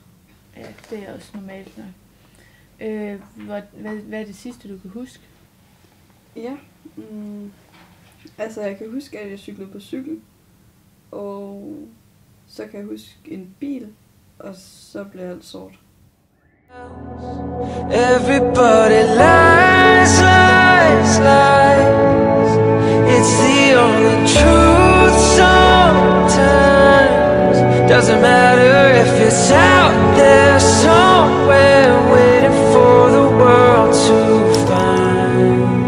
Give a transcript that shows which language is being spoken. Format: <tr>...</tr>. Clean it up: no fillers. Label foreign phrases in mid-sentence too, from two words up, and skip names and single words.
<da>Ja, det er også normalt nok. Hvad er det sidste, du kan huske? Ja, altså jeg kan huske, at jeg cyklede på cykel, og så kan jeg huske en bil, og så blev alt sort.</da> <en>Everybody lies, lies, lies. It's the only truth sometimes. Doesn't matter if it's out there somewhere, waiting for the world to find.</en>